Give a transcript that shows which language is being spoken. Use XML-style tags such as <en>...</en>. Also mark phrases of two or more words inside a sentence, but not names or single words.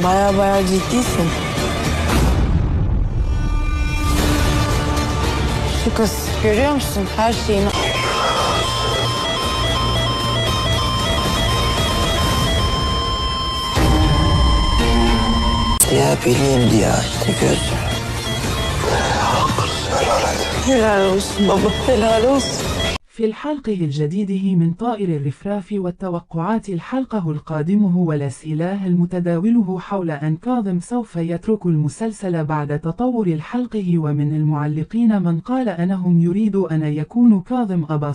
<tr>Baya ciddisin. Şu kız görüyor musun? Her şeyini... Ya bileyim diye işte gözüm. Helal olsun baba, helal olsun.</tr> <ar>في الحلقة الجديد من طائر الرفراف والتوقعات الحلقة القادمة والأسئلة المتداوله حول أن كاظم سوف يترك المسلسل بعد تطور الحلقة، ومن المعلقين من قال أنهم يريد أن يكون كاظم أبا</ar>